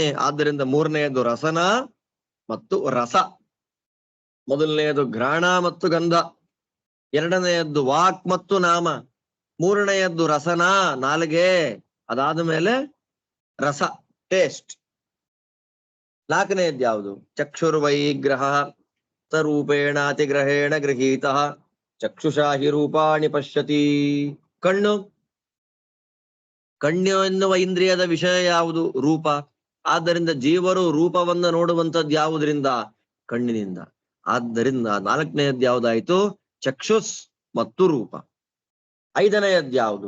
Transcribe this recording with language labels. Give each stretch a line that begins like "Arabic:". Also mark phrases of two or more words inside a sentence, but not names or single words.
Kannada: ಆದ್ದರಿಂದ ಮೂರನೆಯದು ರಸನ ಮತ್ತು ರಸ, ಮೊದಲನೆಯದು ಘ್ರಾಣ ಮತ್ತು ಗಂಧ, ಎರಡನೆಯದ್ದು ವಾಕ್ ಮತ್ತು ನಾಮ, ಮೂರನೆಯದ್ದು ರಸನ, ನಾಲಿಗೆ, ಅದಾದ ಮೇಲೆ ರಸ, ಟೇಸ್ಟ್. ನಾಲ್ಕನೆಯದ್ದು ಯಾವುದು?
Sanskrit: ಚಕ್ಷುರ್ವೈಗ್ರಹ ರೂಪೇಣ ಅತಿಗ್ರಹೇಣ ಗೃಹೀತ ಚಕ್ಷುಷಾ ಹಿ ರೂಪಾಣಿ ಪಶ್ಯತಿ.
Kannada: ಕಣ್ಣು, ಕಣ್ಣು ಎನ್ನುವ ಇಂದ್ರಿಯದ ವಿಷಯ ಯಾವುದು? ರೂಪ. ಆದ್ದರಿಂದ ಜೀವರು ರೂಪವನ್ನು ನೋಡುವಂಥದ್ದು ಯಾವುದರಿಂದ? ಕಣ್ಣಿನಿಂದ. ಆದ್ದರಿಂದ ನಾಲ್ಕನೆಯದ್ದು ಯಾವುದಾಯ್ತು? ಚಕ್ಷುಸ್ ಮತ್ತು ರೂಪ. ಐದನೆಯದ್ದು ಯಾವುದು?